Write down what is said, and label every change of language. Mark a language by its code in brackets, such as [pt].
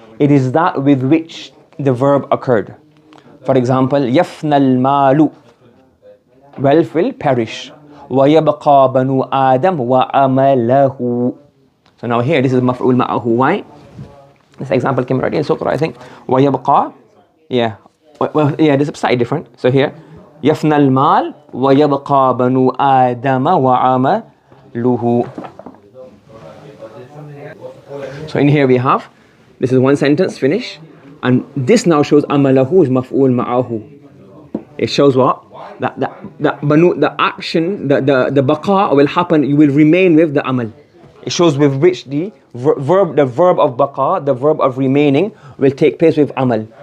[en] It is that with which the verb occurred. For example, [ar] يفنى المال. [en] Wealth will perish. [ar] ويبقى بنو آدم وعمله. [en] So now here, this is مفعول معه. Why? This example came already in Sutra, I think. ويبقى, yeah. Well, yeah, this is slightly different. [ar] So here, يفنى المال ويبقى بنو آدم وعمله. [en] So in here we have, this is one sentence, finish. And this now shows عمله is مفعول معه. It shows what? The action, the baqa will happen, you will remain with the amal. It shows with which the verb of baqa, the verb of remaining, will take place with amal.